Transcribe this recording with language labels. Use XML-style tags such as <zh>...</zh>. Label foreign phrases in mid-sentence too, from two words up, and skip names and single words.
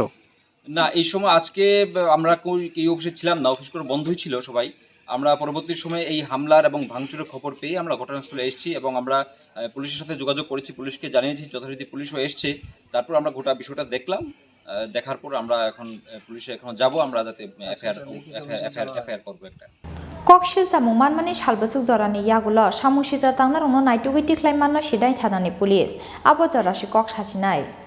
<bn>না, এই সময় আজকে আমরা এই অফিসে ছিলাম না, অফিস করে বন্ধই ছিল সবাই। আমরা পরবর্তী সময়ে এই হামলার এবং ভাঙচুরের খবর পেয়ে আমরা ঘটনাস্থলে এসেছি এবং আমরা পুলিশের সাথে যোগাযোগ করেছি, পুলিশকে জানিয়েছি, যথারীতি পুলিশও এসছে। তারপর আমরা গোটা বিষয়টা দেখলাম, দেখার পর আমরা এখন পুলিশে এখন যাব, আমরা যাতে এফআইআর করবো একটা।</bn> <trp>Kokshil samung manmani salbasuk jorani yagulo samung sitra tangna rongno naitugui tiklai manno sidai thanani pulis abo jorasi kok sasinai</trp>